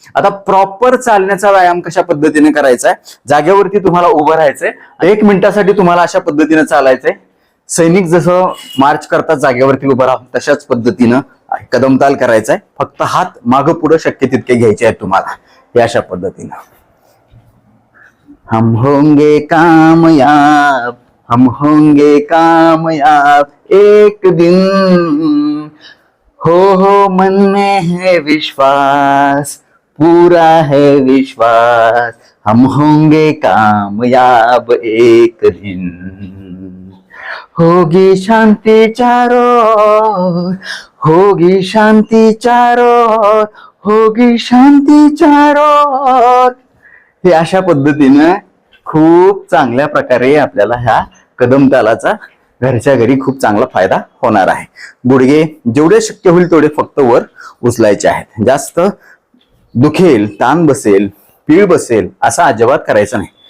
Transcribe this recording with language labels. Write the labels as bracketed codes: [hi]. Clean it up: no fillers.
[mr] आता प्रॉपर चालण्याचा व्यायाम कशा पद्धतीने करायचा आहे, जागेवरती तुम्हाला उभं राहायचंय. 1 मिनिटासाठी तुम्हाला अशा पद्धतीने चालायचंय. सैनिक जसं मार्च करतात जागेवरती उभं राहून, तशाच पद्धतीनं कदमताल करायचाय. फक्त हात मागं पुढं शक्य तितके घ्यायचे आहेत तुम्हाला. हे अशा पद्धतीनं. [hi] हम होंगे कामयाब, हम होंगे कामयाब एक दिन, हो मन में है विश्वास, पूरा है विश्वास, हम होंगे कामयाब एक दिन, होगी शांति चारों ओर, होगी शांति चारों ओर, होगी शांति चारों ओर. [mr] हे अशा पद्धतीनं खूप चांगल्या प्रकारे आपल्याला ह्या कदम तालाचा घरच्या घरी खूप चांगला फायदा होणार आहे. गुडघे जेवढे शक्य होईल तेवढे फक्त वर उचलायचे आहेत. जास्त दुखेल, ताण बसेल, पीळ बसेल असं अजिबात करायचं नाही.